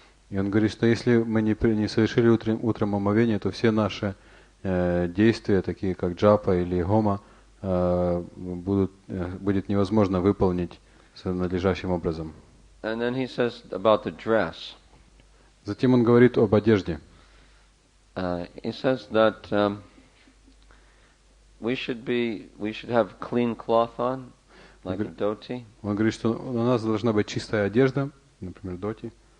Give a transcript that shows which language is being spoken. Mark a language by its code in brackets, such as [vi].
[ru] И он говорит, что если мы не совершили утром омовение, то все наши действия, такие как джапа или хома, будет невозможно выполнить надлежащим образом. [en] And then he says about the dress. [ru] Затем он говорит об одежде. [en] He says that we should have clean cloth on, like a dhoti. [ru] Он говорит, что у нас должна быть чистая одежда, например, доти.